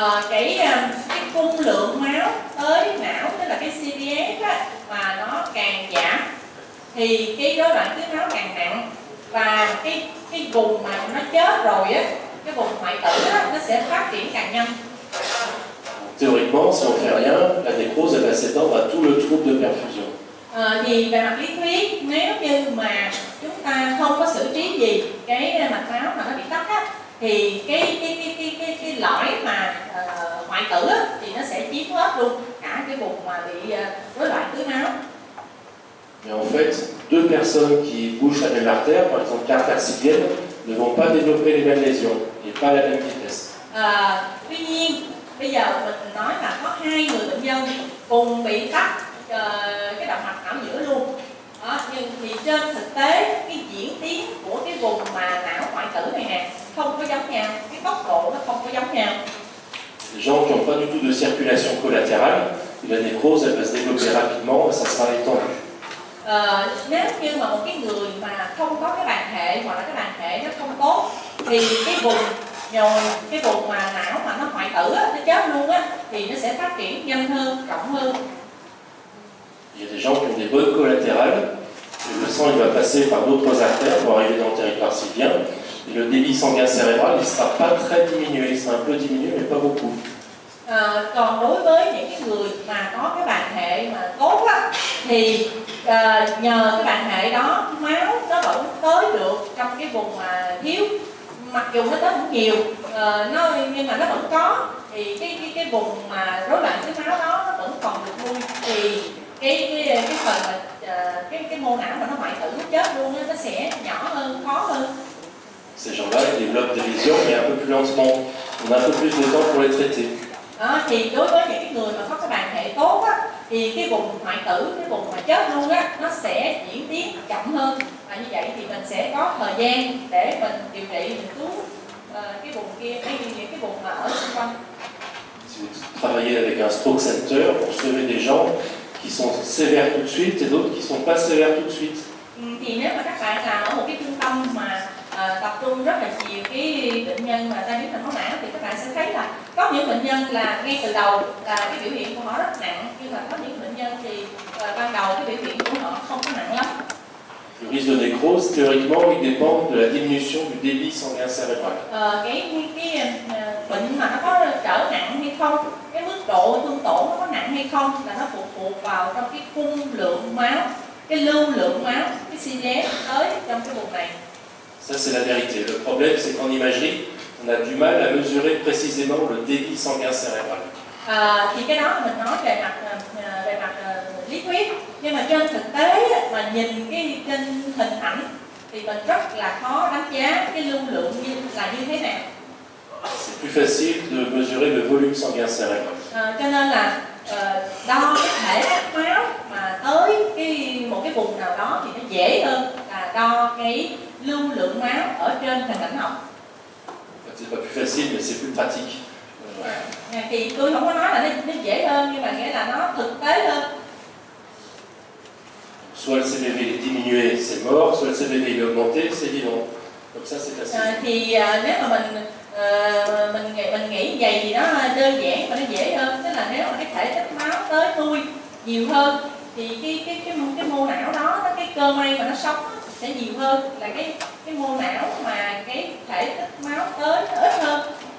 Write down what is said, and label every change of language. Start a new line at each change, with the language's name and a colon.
Vietnamese: Cái cung lượng máu tới não, tức là cái CPF á, mà nó càng giảm thì cái rối loạn tưới máu càng nặng, và cái vùng mà nó chết rồi á, cái vùng hoại tử á, nó sẽ phát triển càng nhanh.
French: Théoriquement, si on ne fait rien, la nécrose elle va s'étendre à tout le trouble de perfusion.
Vietnamese: Thì về mặt lý thuyết, nếu như mà chúng ta không có xử trí gì cái mạch máu mà nó bị tắc á, thì cái lõi mà hoại tử á, thì nó sẽ chiếm hết luôn cả cái vùng mà bị rối loạn tưới máu.
French: Mais en fait, deux personnes qui bouchent la même artère, par exemple l'artère civienne, ne vont pas développer les mêmes lésions et pas à la même vitesse.
Vietnamese: Tuy nhiên, bây giờ mình nói là có hai người bệnh nhân cùng bị tắc cái động mạch não giữa luôn. Đó, nhưng thì trên thực tế cái diễn tiến của cái vùng mà não hoại tử này nè không có giống nhau, cái tốc độ nó không có giống nhau.
French: Les gens qui n'ont pas du tout de circulation collatérale, la nécrose elle va se développer rapidement et ça sera étendu.
Vietnamese: Nếu như mà một cái người mà không có cái bàn hệ hoặc là cái bàn hệ nó không tốt thì cái vùng nhồi, cái vùng mà não mà nó hoại tử á, nó chết luôn á, thì nó sẽ phát triển nhanh hơn, rộng hơn.
French: Il y a des gens qui ont des bonnes collatérales, et le sang il va passer par d'autres artères pour arriver dans le territoire sylvien, et le débit sanguin cérébral il ne sera pas très diminué, il sera un peu diminué mais pas beaucoup.
Vietnamese: Còn đối với những cái người mà có cái bàn hệ mà tốt á, thì nhờ cái bàn hệ đó máu nó vẫn tới được trong cái vùng mà thiếu, mặc dù nó tới không nhiều, nhưng mà nó vẫn có, thì cái vùng mà rối loạn tưới máu đó nó vẫn còn được nuôi, thì cái phần mà cái mô não mà nó hoại tử nó chết luôn á, nó sẽ nhỏ hơn, khó hơn.
French: Ces gens-là ils développent des lésions mais un peu plus lentement, on a un peu plus de temps pour les traiter.
Vietnamese: Đó, thì đối với những cái người mà có cái bàn hệ tốt á, thì cái vùng hoại tử, cái vùng mà chết luôn á, nó sẽ diễn tiến chậm hơn, và như vậy thì mình sẽ có thời gian để mình điều trị, mình cứu cái vùng kia, những cái vùng mà ở xung quanh.
French: Si vous travaillez avec un stroke center, vous sauvez des gens qui sont sévères tout de suite et d'autres qui ne sont pas sévères tout de suite.
Vietnamese: Thì nếu mà các bạn làm ở một cái trung tâm mà tập trung rất là nhiều cái bệnh nhân mà tai biến mạch máu não, thì các bạn sẽ thấy là có những bệnh nhân là ngay từ đầu là cái biểu hiện của họ rất nặng, nhưng mà có những bệnh nhân thì ban đầu cái biểu hiện của họ không có nặng lắm.
French: Le risque de nécrose, théoriquement, il dépend de la diminution du débit sanguin cérébral.
Vietnamese: Cái bệnh mà nó có trở nặng hay không, cái mức độ thương tổn nó có nặng hay không là nó phụ thuộc vào trong cái cung lượng máu, cái lưu lượng máu, cái CPF tới trong cái vùng này.
French: Ça, c'est la vérité. Le problème, c'est qu'en imagerie, on a du mal à mesurer précisément le débit sanguin cérébral.
Vietnamese: Thì cái đó mình nói về mặt lý thuyết, nhưng mà trên thực tế mà nhìn cái trên hình ảnh thì mình rất là khó đánh giá cái lưu lượng như thế nào.
French: C'est plus facile de mesurer le volume sanguin cérébral.
Vietnamese: Cho nên là đo cái thể máu mà tới một dễ hơn là đo cái lưu lượng máu ở trên hình ảnh học.
French: C'est pas plus facile, mais c'est plus pratique.
Vietnamese: Thì tôi không có nói là nó dễ hơn, nhưng mà nghĩa là nó thực tế hơn.
French: Soit le CVV est diminué, c'est mort, soit le CVV est augmenté, c'est vivant. Comme ça, c'est facile.
Vietnamese: Thì nếu mà mình nghĩ vậy thì nó đơn giản và nó dễ hơn. Tức là nếu mà cái thể tích máu tới nuôi nhiều hơn thì cái mô não đó, cái cơ may mà nó sống sẽ nhiều hơn là cái mô não mà cái thể tích máu tới nó ít hơn.